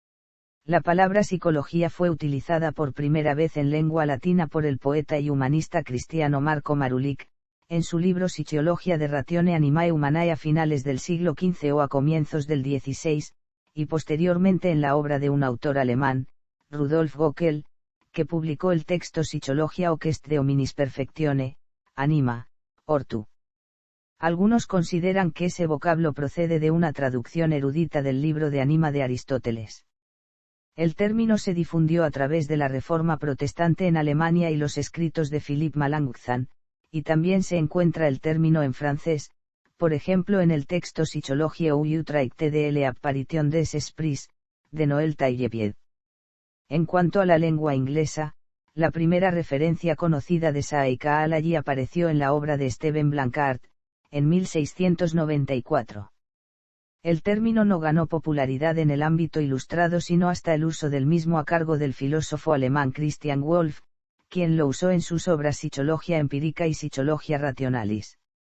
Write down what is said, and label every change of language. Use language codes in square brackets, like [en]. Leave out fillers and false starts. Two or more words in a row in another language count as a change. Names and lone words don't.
[es] La palabra psicología fue utilizada por primera vez en lengua latina por el poeta y humanista cristiano Marco Marulic, en su libro Physiologia de Ratione Animae Humanae a finales del siglo XV o a comienzos del XVI, y posteriormente en la obra de un autor alemán, Rudolf Gockel, que publicó el texto Psychologia hoc est de hominis perfectione, anima, ortu. Algunos consideran que ese vocablo procede de una traducción erudita del libro de Anima de Aristóteles. El término se difundió a través de la Reforma Protestante en Alemania y los escritos de Philippe Melanchthon, y también se encuentra el término en francés, por ejemplo en el texto Psychologie ou traité de l'apparition des esprits, de Noël Taillepied. En cuanto a la lengua inglesa, la primera referencia conocida de Psychology apareció en la obra de Stephen Blanchard, en 1694. El término no ganó popularidad en el ámbito ilustrado sino hasta el uso del mismo a cargo del filósofo alemán Christian Wolff, quien lo usó en sus obras Psichología empírica y Psichología rationalis.